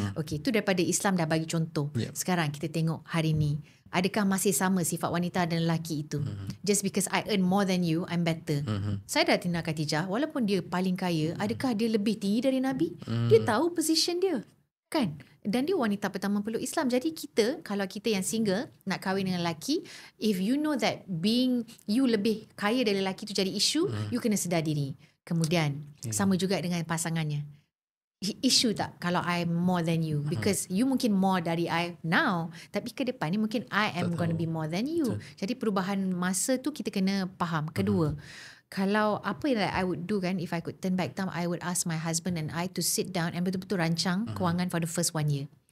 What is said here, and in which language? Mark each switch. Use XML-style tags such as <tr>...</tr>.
<ms>Okay, tu daripada Islam dah bagi contoh. Sekarang kita tengok hari ni, adakah masih sama sifat wanita dan lelaki itu?</ms> <en>Just because I earn more than you, I'm better.</en> <ms>Sayyidatina Khadijah, walaupun dia paling kaya, adakah dia lebih tinggi dari Nabi? Dia tahu position dia, kan? Dan dia wanita pertama peluk Islam. Jadi kita, kalau kita yang single nak kahwin dengan lelaki,</ms> <en>if you know that being you</en> <ms>lebih kaya dari lelaki tu jadi isu, you kena sedar diri. Kemudian sama juga dengan pasangannya.</ms> <en>Isu tak kalau I more than you, because you mungkin more dari I now,</en> <ms>tapi ke depan ni mungkin</ms> <en>I am going to be more than you.</en> <ms>Jadi perubahan masa tu kita kena faham.</ms> <en>Kedua, kalau apa yang I would do kan, if I could turn back time, I would ask my husband and I to sit down and</en> <ms>betul-betul rancang kewangan</ms> <en>for the first 1 year.</en>